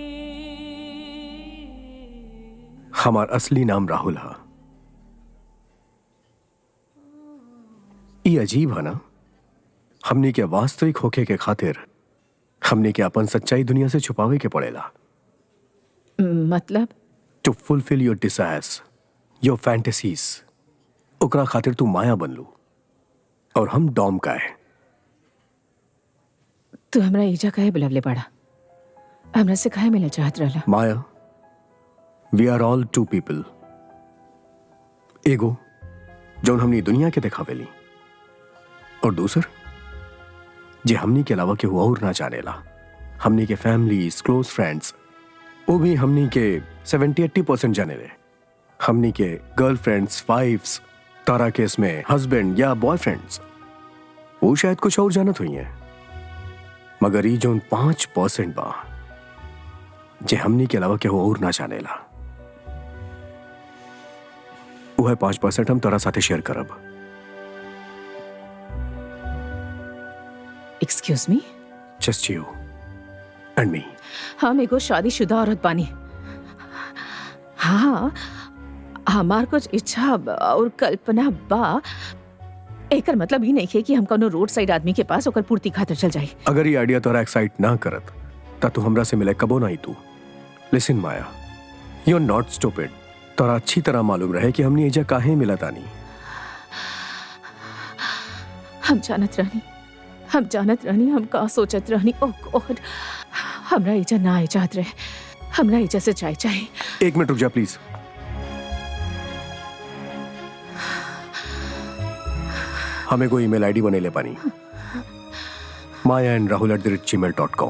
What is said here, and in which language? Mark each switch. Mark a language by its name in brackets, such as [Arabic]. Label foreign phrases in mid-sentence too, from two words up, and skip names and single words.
[Bhojpuri] हमार असली नाम राहुल है। ये अजीब है ना, हमनी के वास्तविक होके के खातिर हमने के अपन सच्चाई दुनिया से छुपावे के पड़ेला मतलब [English] To fulfill your desires, your fantasies. [Bhojpuri] ओकरा खातिर तू माया बनलू और हम डॉम का है। तू हमरा ईजा काहे बुलावले पड़ा? हमरा से काहे मिले चाहत रहला? माया, [English] We are all two people. [Bhojpuri] एगो जौन हमनी दुनिया के दिखावेली, और दूसर जे हमनी के अलावा केहू और ना जानेला। हमनी के फैमिलीज, [English] close friends, [Bhojpuri] वो भी हमनी के 70-80% जानेले। हमनी के [English] girlfriends, wives, [Bhojpuri] तारा केस में हस्बैंड या बॉयफ्रेंड्स, वो शायद कुछ और जानत हुई हैं। मगर ई जौन 5% बा जे हमनी के अलावा केहू और ना जानेला, वो है 5% हम तोरा साथे शेयर करब। [English] Excuse me? Just you and me. [Bhojpuri] हम एगो शादीशुदा औरत बानी। हाँ, हमार कुछ इच्छा और कल्पना बा। एकर मतलब ई नहीं है कि हम कोनो [English] road side [Bhojpuri] आदमी के पास ओकर पूर्ति खातिर चल जाए। अगर ये आइडिया तोरा एक्साइट ना करत ता तू हमरा से मिले कबो नहीं। तू लिसन माया, [English] You are not stupid. [Bhojpuri] तोरा अच्छी तरह मालूम रहे कि हमने एजा काहे मिला तानी। हम जानत रहनी हम का सोचत रहनी। ओह गॉड, हमरा इजा ना इजात रहे। हमरा इजा से जाए चाहिए। 1 मिनट रुक जा प्लीज। हमें कोई [English] email ID [Bhojpuri] बने ले पानी, maya@rahul@gmail.com।